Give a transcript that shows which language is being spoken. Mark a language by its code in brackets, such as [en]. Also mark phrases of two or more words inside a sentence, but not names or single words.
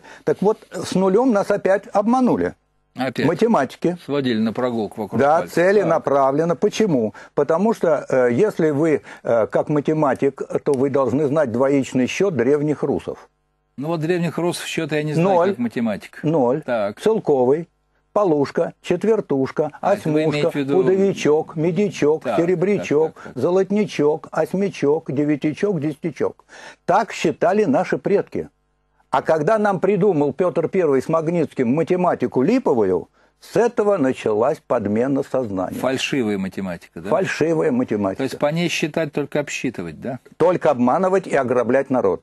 [ru] Так вот, с нулем нас опять обманули. Опять. Математики. Сводили на прогулку вокруг Да, пальца. целенаправленно. Почему? Потому что если вы как математик, то вы должны знать двоичный счет древних русов. Ну вот древних русов счета я не знаю, как математик. 0, так. целковый, полушка, четвертушка, осьмушка, пудовичок, медичок, серебрячок, золотничок, осьмичок, девятичок, десятичок. Так считали наши предки. А когда нам придумал Петр I с Магнитским математику липовую, с этого началась подмена сознания. Фальшивая математика, да? Фальшивая математика. То есть по ней считать, только обсчитывать, да? Только обманывать и ограблять народ.